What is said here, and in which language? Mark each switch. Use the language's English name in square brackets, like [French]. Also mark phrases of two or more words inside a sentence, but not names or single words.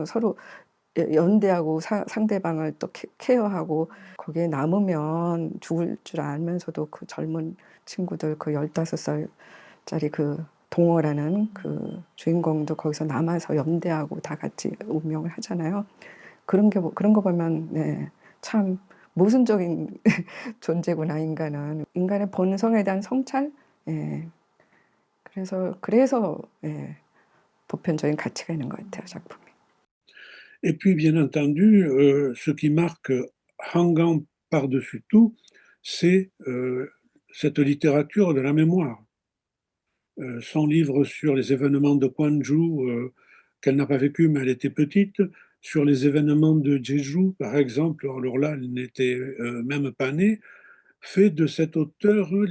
[Korean] 서로 연대하고 상대방을 또 케어하고 거기에 남으면 죽을 줄 알면서도 그 젊은 친구들 그 15살짜리 그 동어라는 그 주인공도 거기서 남아서 연대하고 다 같이 운명을 하잖아요. 그런 거 보면 네, 참 모순적인 존재구나 인간은. 인간의 본성에 대한 성찰. 예. 그래서 예, 보편적인 가치가 있는 것 같아요 작품이. [French] Et puis, bien entendu, ce qui marque Hangang par-dessus tout, c'est cette littérature de la mémoire. Son livre sur les événements de Gwangju, qu'elle n'a pas vécu, mais elle était petite, sur les événements de Jeju, par exemple, alors là, elle n'était même pas née, fait de cet auteur